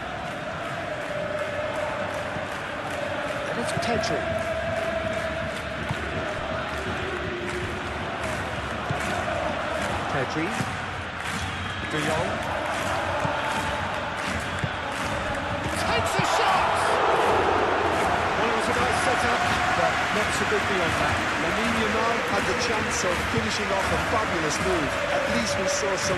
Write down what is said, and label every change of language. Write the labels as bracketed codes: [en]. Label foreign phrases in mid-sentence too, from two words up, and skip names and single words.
[en] And it's Pedri. Pedri. De Jong. Takes a shot! Well, it was a nice setup, but not so good beyond that. Lamine Yamal had the chance of finishing off a fabulous move. At least we saw some...